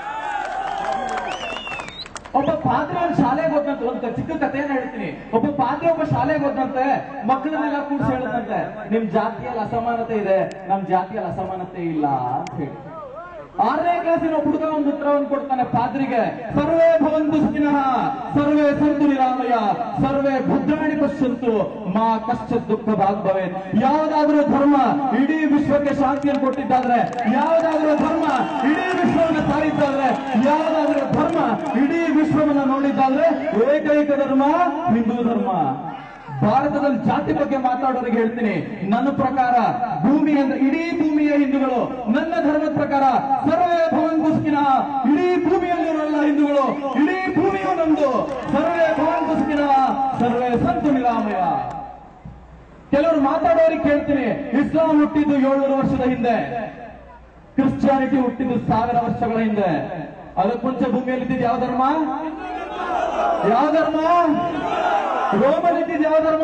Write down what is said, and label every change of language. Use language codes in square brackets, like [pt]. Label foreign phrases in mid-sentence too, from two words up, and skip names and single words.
[kn] ಒಬ್ಬ ಪಾದ್ರೆ ಒಂದು ಶಾಲೆಗೆ ಹೋದಂತೆ, ಒಂದು ಚಿಕ್ಕ ಕಥೆಯನ್ನ ಹೇಳ್ತೀನಿ. ಒಬ್ಬ ಪಾದ್ರೆ ಒಬ್ಬ ಶಾಲೆಗೆ ಹೋದಂತೆ, ಮಕ್ಕಳನ್ನೆಲ್ಲ ಕೂಡಿಸಿ ಹೇಳದಂತೆ, ನಿಮ್ ಜಾತಿಯಲ್ಲಿ ಅಸಮಾನತೆ ಇದೆ, ನಮ್ ಜಾತಿಯಲ್ಲಿ ಅಸಮಾನತೆ ಇಲ್ಲ ಅಂತ ಹೇಳಿ. 6ನೇ ಕ್ಲಾಸಿನ ಹುಡುಗ ಒಂದು ಉತ್ತರವನ್ನು ಕೊಡ್ತಾನೆ ಪಾದ್ರಿಗೆ, [sa] ಸರ್ವೇ ಭವಂತು ಸುಖಿನಃ ಸರ್ವೇ ಸಂತು ನಿರಾಮಯ ಸರ್ವೇ ಭದ್ರಾಣಿ ಪಶ್ಯಂತು ಮಾ ಕಶ್ಚಿತ್ ದುಃಖ ಭಾಗ್ ಭವೇತ್. [kn] ಯಾವುದಾದ್ರೂ ಧರ್ಮ ಇಡೀ ವಿಶ್ವಕ್ಕೆ ಶಾಂತಿಯನ್ನು ಕೊಟ್ಟಿದ್ದಾದ್ರೆ, ಯಾವುದಾದ್ರೂ ಧರ್ಮ ಇಡೀ ವಿಶ್ವವನ್ನು ಸಾರಿದ್ದಾದ್ರೆ, ಯಾವುದಾದ್ರೂ ಧರ್ಮ ಇಡೀ ವಿಶ್ವವನ್ನ ನೋಡಿದ್ದಾದ್ರೆ ಏಕೈಕ ಧರ್ಮ ಹಿಂದೂ ಧರ್ಮ. ಭಾರತದಲ್ಲಿ ಜಾತಿ ಬಗ್ಗೆ ಮಾತಾಡೋರಿಗೆ ಹೇಳ್ತೀನಿ, ನನ್ನ ಪ್ರಕಾರ ಭೂಮಿ ಅಂದ್ರೆ ಇಡೀ ಭೂಮಿಯ ಹಿಂದೂಗಳು. ನನ್ನ ಧರ್ಮದ ಪ್ರಕಾರ [sa] ಸರ್ವೇ ಭವಂತು ಸುಖಿನಃ, [kn] ಇಡೀ ಭೂಮಿಯಲ್ಲಿರೋಲ್ಲ ಹಿಂದೂಗಳು, ಇಡೀ ಭೂಮಿಯು ನಮ್ದು. [sa] ಸರ್ವೇ ಭವಂತು ಸುಖಿನಃ ಸರ್ವೇ ಸಂತು ನಿರಾಮಯ. [kn] ಕೆಲವರು ಮಾತಾಡೋರಿಗೆ ಕೇಳ್ತೀನಿ, ಇಸ್ಲಾಂ ಹುಟ್ಟಿದ್ದು 700 ವರ್ಷದ ಹಿಂದೆ, ಕ್ರಿಶ್ಚಿಯಾನಿಟಿ ಹುಟ್ಟಿದ್ದು 1000 ವರ್ಷಗಳ ಹಿಂದೆ. ಅದಕ್ಕೆ ಮುಂಚೆ ಭೂಮಿಯಲ್ಲಿದ್ದಿದ್ದು ಯಾವ ಧರ್ಮ? ಯಾವ ಧರ್ಮ? ರೋಮಲ್ಲಿದ್ದಿದ್ದು ಯಾವ ಧರ್ಮ?